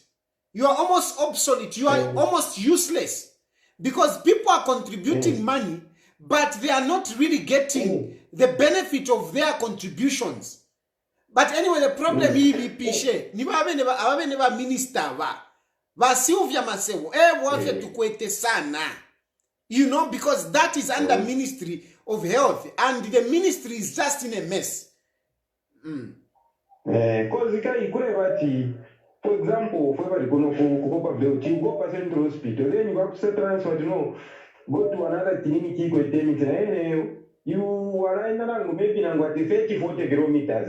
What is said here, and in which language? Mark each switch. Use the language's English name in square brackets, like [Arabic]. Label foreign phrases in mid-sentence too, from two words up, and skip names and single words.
[English] You are almost obsolete. You are almost useless because people are contributing money, but they are not really getting the benefit of their contributions. But anyway, the problem is Pishe. Never minister Vasilvia Masewo, [Bemba] wafya tukwete sana. [English] You know, because that is under Ministry of Health, and the ministry is just in a mess. Because for example, if everybody go to Central Hospital, then you have to transfer, go to another clinic, you are in maybe 30, 40 kilometers.